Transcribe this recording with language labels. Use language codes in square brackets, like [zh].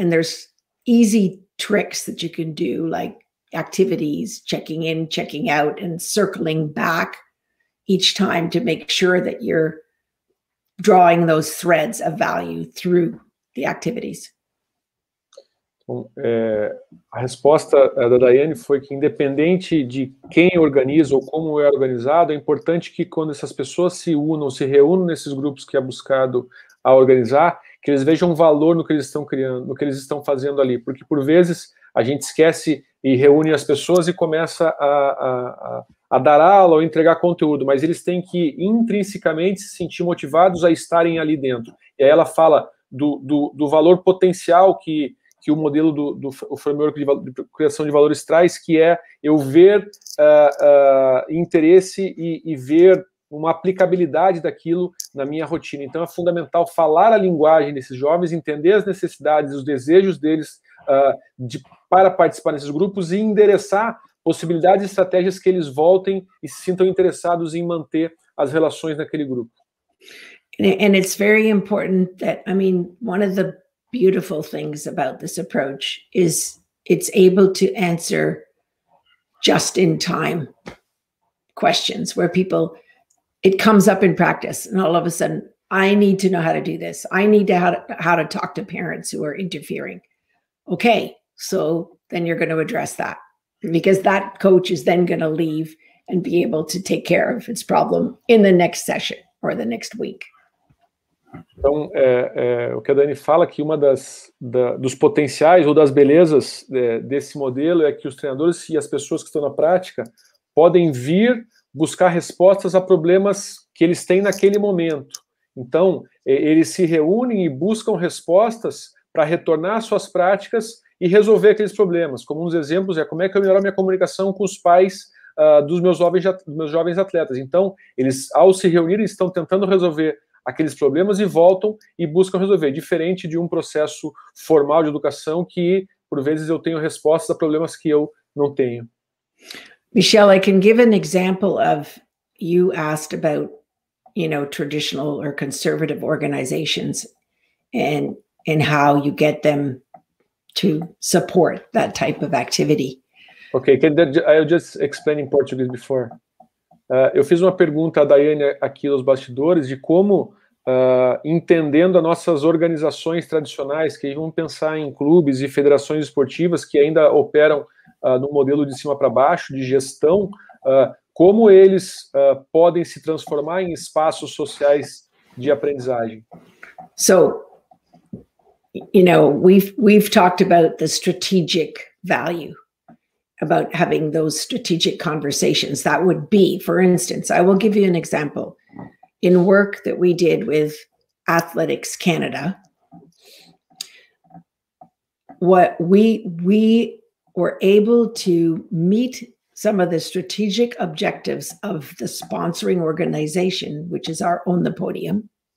[en] And there's easy tricks that you can do, like activities, checking in, checking out, and circling back each time to make sure that you're drawing those threads of value through the activities. [pt] Então, a resposta da Diane foi que, independente de quem organiza ou como é organizado, é importante que, quando essas pessoas se reúnam nesses grupos que é buscado a organizar, que eles vejam valor no que eles estão criando, no que eles estão fazendo ali, porque por vezes a gente esquece e reúne as pessoas e começa a dar aula ou entregar conteúdo, mas eles têm que intrinsecamente se sentir motivados a estarem ali dentro. E aí ela fala do valor potencial que o modelo do framework de criação de valores traz, que é eu ver interesse e ver uma aplicabilidade daquilo na minha rotina. Então é fundamental falar a linguagem desses jovens, entender as necessidades, os desejos deles para participar desses grupos e endereçar possibilidades e estratégias que eles voltem e se sintam interessados em manter as relações naquele grupo. [en] And it's very important that, I mean, one of the beautiful things about this approach is it's able to answer just-in-time questions where it comes up in practice, and all of a sudden, I need to know how to do this. I need to how to talk to parents who are interfering. Okay, so then you're going to address that, because that coach is then going to leave and be able to take care of its problem in the next session or the next week. [pt] Então, o que a Dani fala que uma dos potenciais ou das belezas desse modelo é que os treinadores e as pessoas que estão na prática podem vir buscar respostas a problemas que eles têm naquele momento. Então, eles se reúnem e buscam respostas para retornar às suas práticas e resolver aqueles problemas. Como um dos exemplos é como é que eu melhoro a minha comunicação com os pais dos meus jovens atletas. Então, eles, ao se reunirem, estão tentando resolver aqueles problemas e voltam e buscam resolver, diferente de um processo formal de educação que, por vezes, eu tenho respostas a problemas que eu não tenho. [en] Michelle, I can give an example of, you asked about, traditional or conservative organizations and how you get them to support that type of activity. Okay, I'll just explain in Portuguese before. [pt] Eu fiz uma pergunta à Diane aqui nos bastidores de como, entendendo as nossas organizações tradicionais, que vamos pensar em clubes e federações esportivas que ainda operam no modelo de cima para baixo, de gestão, como eles podem se transformar em espaços sociais de aprendizagem. [en] So, we've talked about the strategic value, about having those strategic conversations. That would be, for instance, I will give you an example. In work that we did with Athletics Canada, what we were able to meet some of the strategic objectives of the sponsoring organization, which is our Own the Podium,